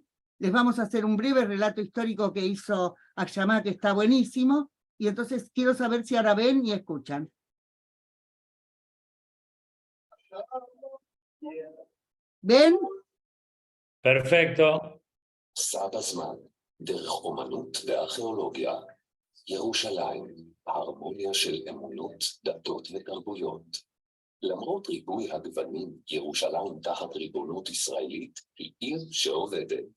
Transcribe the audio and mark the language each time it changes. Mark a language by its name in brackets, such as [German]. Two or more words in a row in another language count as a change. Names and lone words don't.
[Spanish] Les vamos a hacer un breve relato histórico que hizo Akshama, que está buenísimo. Y entonces quiero saber si ahora ven y escuchan. ¿Ven? Perfecto. [Hebrew] סע בזמן, דרך אומנות וארכיאולוגיה, ירושלים, ההרמוניה של אמונות, דתות ותרבויות. למרות ריבוי הגוונים, ירושלים תחת ריבונות ישראלית היא עיר שעובדת.